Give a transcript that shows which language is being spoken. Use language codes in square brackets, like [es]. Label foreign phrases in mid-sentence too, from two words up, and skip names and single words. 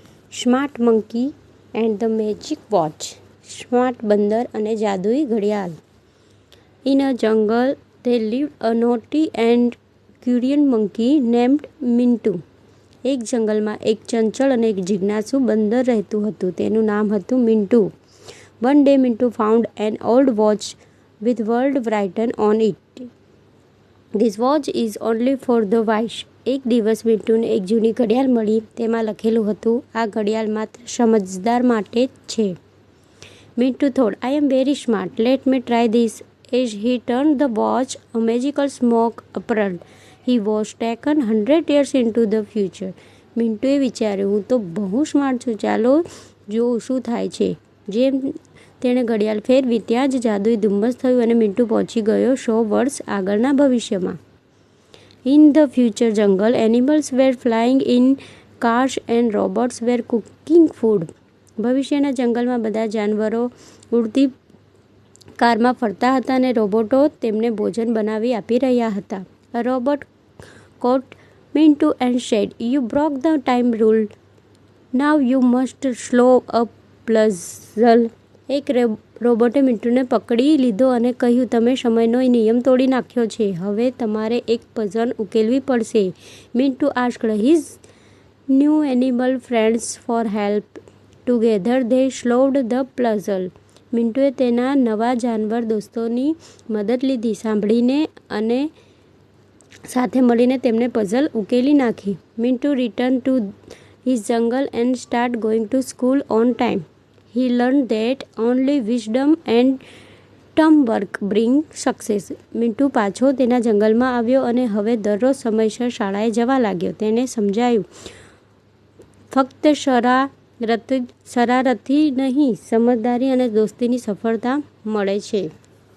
[en] Smart Monkey and the Magic Watch. [gu] સ્માર્ટ બંદર અને જાદુઈ ઘડિયાળ. [en] In a jungle they lived a naughty and curious monkey named મિન્ટુ. [gu] એક જંગલમાં એક ચંચળ અને એક જિજ્ઞાસુ બંદર રહેતું હતું. તેનું નામ હતું મિન્ટુ. [en] One day Mintu found an old watch with word written on it. This watch is only for the wise. [gu] એક દિવસ મિન્ટુને એક જૂની ઘડિયાળ મળી. તેમાં લખેલું હતું, આ ઘડિયાળ માત્ર સમજદાર માટે જ છે. [en] મિન્ટુ thought, I am very smart. Let me try this. As he turned the watch, a magical smoke appeared. He was taken 100 years into the future. [gu] મિન્ટુએ વિચાર્યું, હું તો બહુ સ્માર્ટ છું. ચાલો જોઉં શું થાય છે. જેમ તેણે ઘડિયાળ ફેરવી ત્યાં જ જાદુઈ ધુમ્મસ થયું અને મિન્ટુ પહોંચી ગયો 100 વર્ષ આગળના ભવિષ્યમાં. [en] In the future jungle, animals were flying in cars and robots were cooking food. [gu] ભવિષ્યના જંગલમાં બધા જાનવરો ઉડતી કારમાં ફરતા હતા અને રોબોટો તેમને ભોજન બનાવી આપી રહ્યા હતા. [en] A robot caught Mintu and said, You broke the time rule. Now you must solve a puzzle. [gu] એક રોબોટે મિન્ટુને પકડી લીધો અને કહ્યું, તમે સમયનો નિયમ તોડી નાખ્યો છે. હવે તમારે એક પઝલ ઉકેલવી પડશે. [en] મિન્ટુ asked his new animal friends for help. Together they solved the puzzle. [gu] મિન્ટુએ તેના નવા જાનવર દોસ્તોની મદદ લીધી. સાંભળીને અને સાથે મળીને તેમણે પઝલ ઉકેલી નાખી. [en] મિન્ટુ returned to his jungle and started going to school on time. He learned that only wisdom and team work bring success. [gu] મિન્ટુ પાછો તેના જંગલમાં આવ્યો અને હવે દરરોજ સમયસર શાળાએ જવા લાગ્યો. તેને સમજાયું, ફક્ત શરારતથી નહીં, સમજદારી અને દોસ્તીની સફળતા મળે છે.